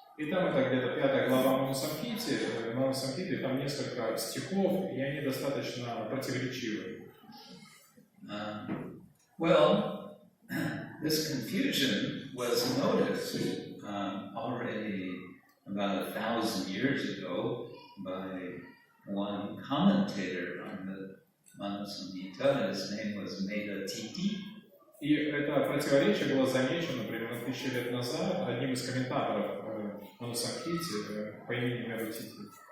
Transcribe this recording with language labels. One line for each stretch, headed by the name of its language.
Russian: И там это где-то 5 глава Манусамхиты, там несколько стихов, и они достаточно противоречивы.
English: Well, this confusion was noticed already about 1,000 years ago by one commentator on the Manu Samhita. His name was Meda Titi.
Russian: И это противоречие было замечено примерно 1000 лет назад одним из комментаторов Манусамхите по имени Меда Тити.